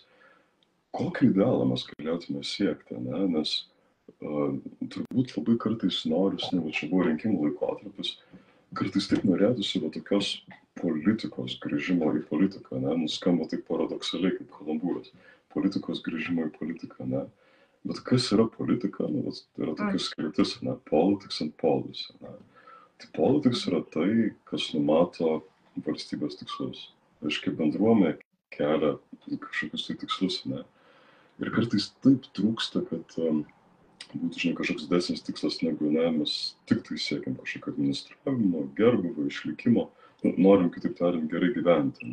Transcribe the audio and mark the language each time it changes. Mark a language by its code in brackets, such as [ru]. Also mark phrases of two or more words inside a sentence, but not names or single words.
[lt] Kokį idealą mes galėtume siekti, ne, nes turbūt labai kartais noris, ne, čia buvo rinkimų laikotarpis, kartais taip norėtųsi tokios politikos grįžimo į politiką, ne, nuskamba taip paradoksaliai kaip kalambūras, politikos grįžimo į politiką, ne. Bet kas yra politika? Nu, yra tokia skirtis, ne, [en] politics and policy. [lt] Ne. Tai politics yra tai, kas numato valstybės tikslus. Aiškiai, bendruomenė kelia kažkokius tai tikslus. Ne. Ir kartais taip trūksta, kad būtų, žinai, kažkoks didesnis tikslas, negu mes tik tai siekiam kažkokio administravimo, gerbūvio, išlikimo, norim, kitaip tariant, gerai gyventi.